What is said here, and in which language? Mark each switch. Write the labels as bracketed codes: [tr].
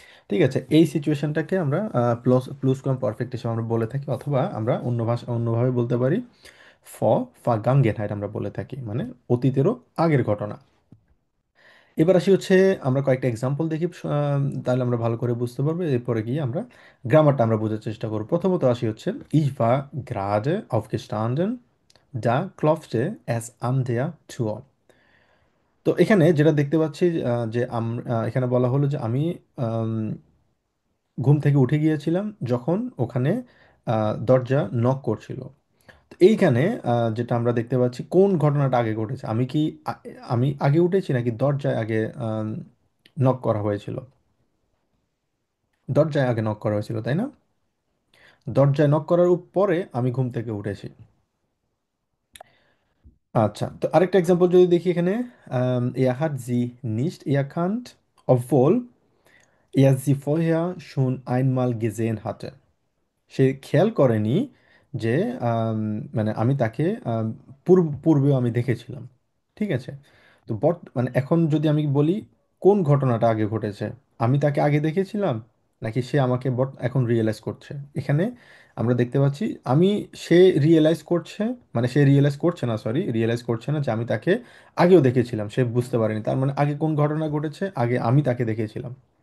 [bn] ঠিক আছে, এই সিচুয়েশনটাকে আমরা প্লাস প্লুস কম পারফেক্ট হিসেবে আমরা বলে থাকি, অথবা আমরা অন্যভাবে বলতে পারি ফ ফাগাঙ্গেনহাইট আমরা বলে থাকি, মানে অতীতেরও আগের ঘটনা। এবার আসি হচ্ছে আমরা কয়েকটা এক্সাম্পল দেখি, তাহলে আমরা ভালো করে বুঝতে পারবো। এরপরে গিয়ে আমরা গ্রামারটা আমরা বোঝার চেষ্টা করব। প্রথমত আসি হচ্ছে [de] ich war gerade aufgestanden, da klopfte es an der Tür। [bn] তো এখানে যেটা দেখতে পাচ্ছি যে এখানে বলা হলো যে আমি আম, ঘুম থেকে উঠে গিয়েছিলাম যখন ওখানে দরজা নক করছিল। তো এইখানে যেটা আমরা দেখতে পাচ্ছি, কোন ঘটনাটা আগে ঘটেছে? আ- আমি আগে উঠেছি নাকি দরজায় আগে নক করা হয়েছিল? দরজায় আগে নক করা হয়েছিল, তাই না? দরজায় নক করার পরে আমি ঘুম থেকে উঠেছি। আচ্ছা, তো আরেকটা এক্সাম্পল যদি দেখি এখানে, [de] er hat sie nicht erkannt, obwohl er sie vorher schon einmal gesehen hatte. [bn] সে খেয়াল করেনি যে আম, মানে আমি তাকে পূর্বেও আমি দেখেছিলাম। ঠিক আছে। তো মানে এখন যদি আমি বলি কোন ঘটনাটা আগে ঘটেছে, আমি তাকে আগে দেখেছিলাম নাকি সে আমাকে এখন রিয়েলাইজ করছে, এখানে আমরা দেখতে পাচ্ছি আমি, সে রিয়েলাইজ করছে, মানে সে রিয়েলাইজ করছে না, সরি, রিয়েলাইজ করছে না যে আমি তাকে আগেও দেখেছিলাম, সে বুঝতে পারেনি, তার মানে আগে কোন ঘটনা ঘটেছে, আগে আমি তাকে দেখেছিলাম।